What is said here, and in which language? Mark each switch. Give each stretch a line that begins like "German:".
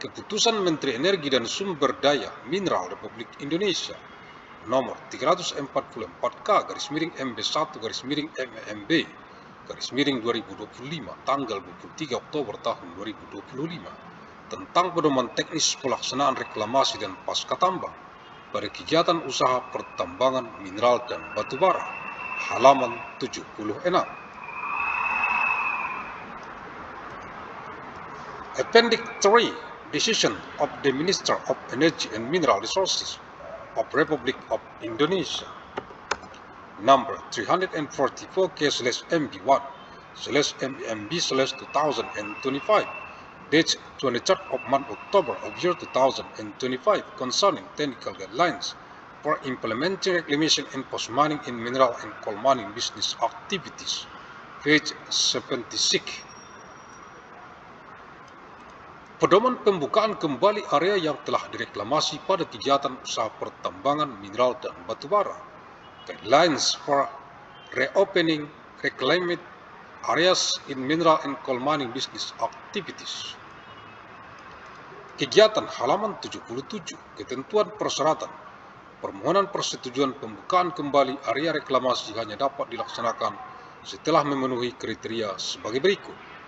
Indonesian: Keputusan Menteri Energi dan Sumber Daya Mineral Republik Indonesia nomor 344-MB1/MEMB/2025 tanggal 23 Oktober tahun 2025 tentang pedoman teknis pelaksanaan reklamasi dan pasca tambang pada kegiatan usaha pertambangan mineral dan batubara, halaman 76.
English: Appendix 3, Decision of the Minister of Energy and Mineral Resources of Republic of Indonesia number 344/MB1/MEMB/2025 dated 23rd of month October of year 2025 concerning technical guidelines for implementing reclamation and post-mining in mineral and coal mining business activities, page 76.
Indonesian: Pedoman pembukaan kembali area yang telah direklamasi pada kegiatan usaha pertambangan mineral dan batubara.
English: Guidelines for reopening reclaimed areas in mineral and coal mining business activities.
Indonesian: Kegiatan halaman 77. Ketentuan persyaratan. Permohonan persetujuan pembukaan kembali area reklamasi hanya dapat dilaksanakan setelah memenuhi kriteria sebagai berikut.